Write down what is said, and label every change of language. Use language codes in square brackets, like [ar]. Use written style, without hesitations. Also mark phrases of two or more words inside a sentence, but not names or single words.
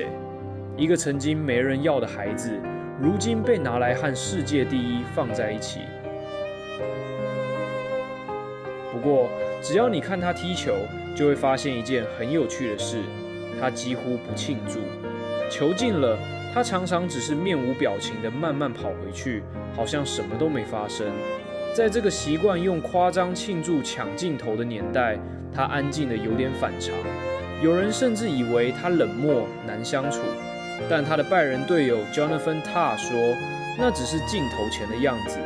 [zh] 一個曾經沒人要的孩子，如今被拿來和世界第一放在一起。不過，只要你看他踢球，就會發現一件很有趣的事：他幾乎不慶祝。球進了，他常常只是面無表情地慢慢跑回去，好像什麼都沒發生。在這個習慣用誇張慶祝搶鏡頭的年代，他安靜得有點反常。有人甚至以為他冷漠難相處，但他的拜仁隊友 Jonathan Tah 說，那只是鏡頭前的樣子。